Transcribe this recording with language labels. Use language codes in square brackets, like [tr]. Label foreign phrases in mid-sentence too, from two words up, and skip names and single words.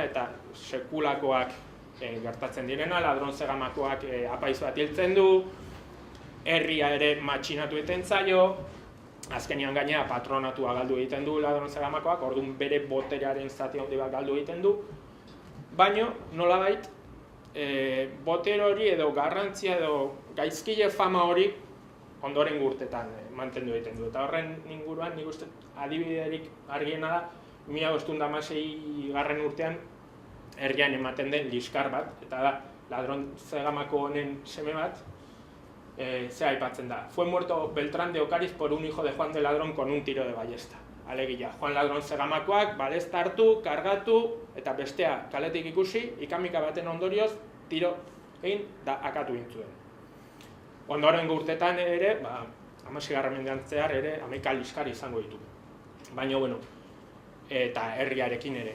[eu] eta sekulakoak gertatzen direna, Ladron Zegamakoak apaiz bat hiltzen du, herria ere matxinatu egiten zaio, azkenean gainera patronatua galdu egiten du Ladron Zegamakoak, orduan bere boterearen zati handi bat galdu egiten du, baina nolabait botere hori edo garrantzia edo gaizkile fama hori ondoren urtetan mantendu egiten du. Eta horren inguruan, nik uste adibiderik argiena da, 1516 urtean herrian ematen den liskar bat, eta da, Ladron Zegamako honen seme bat, ze aipatzen da. [es] Fue muerto Beltrán de Ocariz por un hijo de Juan de Ladrón con un tiro de ballesta. [eu] Alegia, Juan Ladron Zegamakoak balesta hartu, kargatu, eta bestea kaletik ikusi, ikamika baten ondorioz, tiro egin da akatu intzuen. Ondoren urtetan ere, 16. mendean zehar ere, 11 liskar izango ditu. Baina, eta herriarekin ere.